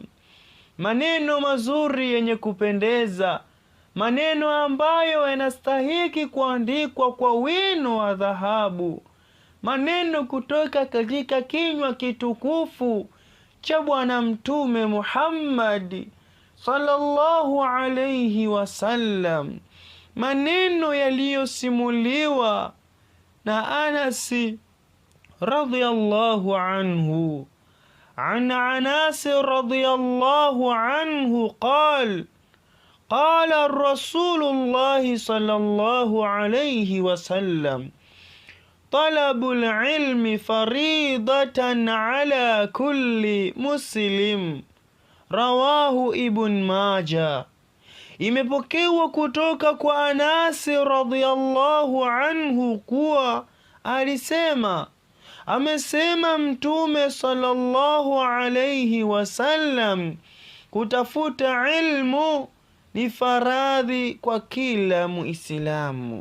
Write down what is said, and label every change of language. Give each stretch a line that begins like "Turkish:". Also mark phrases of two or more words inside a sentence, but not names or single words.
Swahili: Maneno mazuri yenye kupendeza, maneno ambayo yanastahiki kuandikwa kwa wino wa dhahabu, maneno kutoka katika kinywa kitukufu cha Bwana Mtume Muhammad
Arabic: صلى الله عليه وسلم,
Swahili: maneno yaliyosimuliwa na Anasi
Arabic: رضي الله عنه. عن أنس رضي الله عنه قال رسول الله صلى الله عليه وسلم، طلب العلم فريضة على كل مسلم، رواه ابن ماجه.
Swahili: Imepokewa kutoka kwa Anasi
Arabic: رضي الله عنه
Swahili: kuwa alisema, amesema Mtume
Arabic: صلى الله عليه وسلم,
Swahili: kutafuta ilmu ni faradhi kwa kila Muislamu.